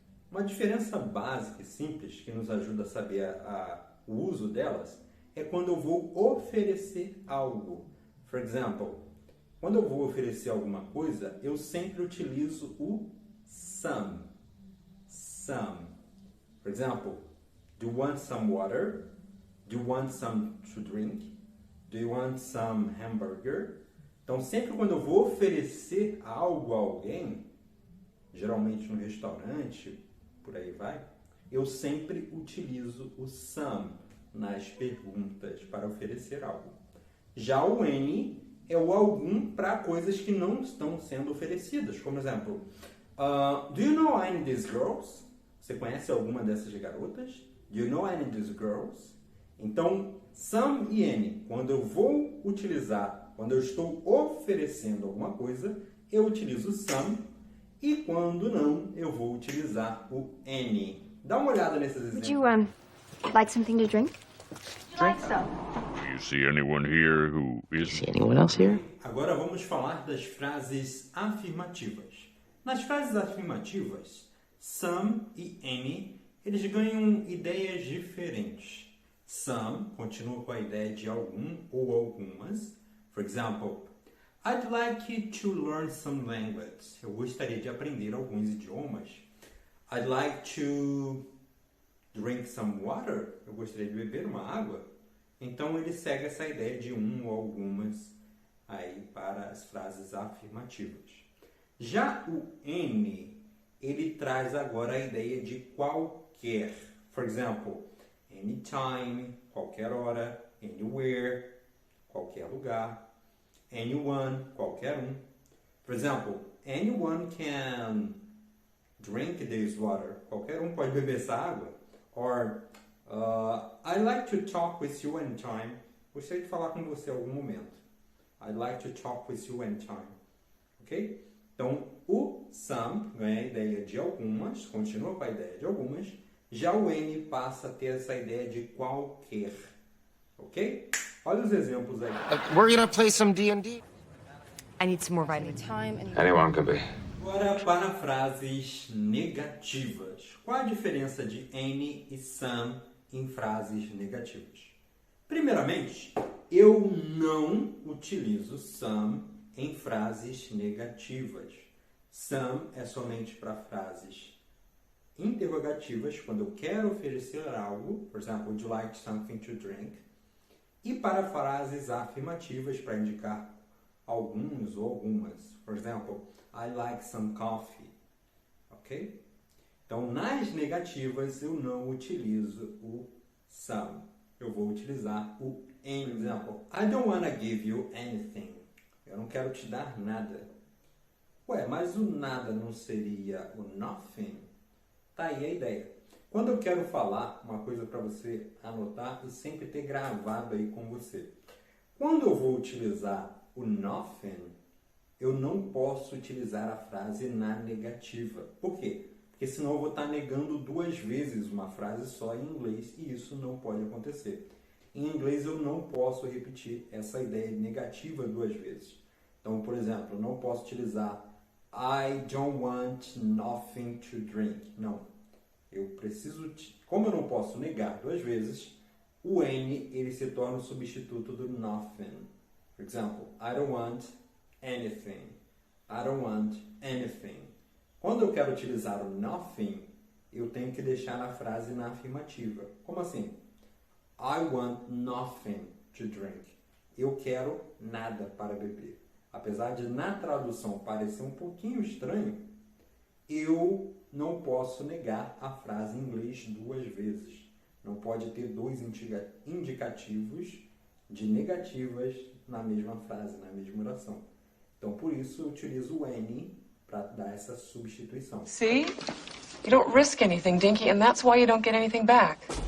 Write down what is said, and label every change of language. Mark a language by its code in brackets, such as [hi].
[pt] Uma diferença básica e simples que nos ajuda a saber o uso delas é quando eu vou oferecer algo. [en] For example, [pt] quando eu vou oferecer alguma coisa, eu sempre utilizo o some. [en] Some. For example, do you want some water? Do you want some to drink? Do you want some hamburger? [pt] Então, sempre quando eu vou oferecer algo a alguém, geralmente no restaurante, por aí vai, eu sempre utilizo o some nas perguntas para oferecer algo. Já o any é o algum para coisas que não estão sendo oferecidas. Como exemplo, [en] do you know any of these girls? [pt] Você conhece alguma dessas garotas? [en] Do you know any of these girls? [pt] Então, some e any, quando eu vou utilizar, quando eu estou oferecendo alguma coisa, eu utilizo some, e quando não, eu vou utilizar o any. Dá uma olhada nesses exemplos. [en] Would you like something to drink? Like some. Do you see anyone here who isn't? See anyone else here? [pt] Agora vamos falar das frases afirmativas. Nas frases afirmativas, some e any, eles ganham ideias diferentes. Some continua com a ideia de algum ou algumas. [en] For example, I'd like you to learn some language. [pt] Eu gostaria de aprender alguns idiomas. [en] I'd like to drink some water. [pt] Eu gostaria de beber uma água. Então ele segue essa ideia de um ou algumas aí para as frases afirmativas. Já o any, ele traz agora a ideia de qualquer. [en] For example, [pt] anytime, qualquer hora, anywhere, qualquer lugar, anyone, qualquer um. [en] For example, anyone can drink this water. [pt] Qualquer um pode beber essa água. [en] Or, I'd like to talk with you anytime. [pt] Gostaria de falar com você em algum momento. [en] I'd like to talk with you anytime. Ok? [pt] Então, o some ganha a ideia de algumas, continua com a ideia de algumas. Já o any passa a ter essa ideia de qualquer. Ok? Olha os exemplos aí. [en] We're gonna play some D&D. I need some more vitamin. Anyone could be. [pt] Agora para frases negativas. Qual a diferença de any e some em frases negativas? Primeiramente, eu não utilizo some em frases negativas. Some é somente para frases interrogativas, quando eu quero oferecer algo. Por exemplo, [en] would you like something to drink? [pt] E para frases afirmativas, para indicar alguns ou algumas. [en] For example, I like some coffee. Ok? [pt] Então, nas negativas, eu não utilizo o some. Eu vou utilizar o any. Por exemplo, [en] I don't want to give you anything. [pt] Eu não quero te dar nada. Ué, mas o nada não seria o nothing? Tá aí a ideia. Quando eu quero falar uma coisa para você anotar e sempre ter gravado aí com você. Quando eu vou utilizar o nothing, eu não posso utilizar a frase na negativa. Por quê? Porque senão eu vou estar negando duas vezes uma frase só em inglês e isso não pode acontecer. Em inglês eu não posso repetir essa ideia negativa duas vezes. Então, por exemplo, eu não posso utilizar [en] I don't want nothing to drink. [pt] Não. Eu preciso... Como eu não posso negar duas vezes, o N ele se torna o substituto do nothing. [en] For example, I don't want anything. I don't want anything. [pt] Quando eu quero utilizar o nothing, eu tenho que deixar na frase na afirmativa. Como assim? [en] I want nothing to drink. [pt] Eu quero nada para beber. Apesar de na tradução parecer um pouquinho estranho, eu não posso negar a frase em inglês duas vezes. Não pode ter dois indicativos de negativas na mesma frase, na mesma oração. Então, por isso, eu utilizo o N para dar essa substituição. [en] See? You don't risk anything, Dinky, and that's why you don't get anything back.